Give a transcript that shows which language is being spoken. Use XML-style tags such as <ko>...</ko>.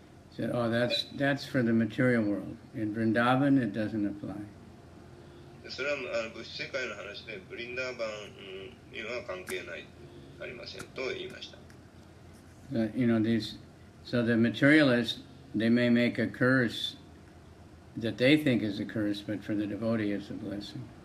<en>He said, oh, that's for the material world. In Vrindavan, it doesn't apply.</en> <ja>それは物質世界の話で、ブリンダーバンには関係ない、ありませんと言いました。</ja> <en>You know, so the materialists, they may make a curse that they think is a curse, but for the devotee it's a blessing.</en>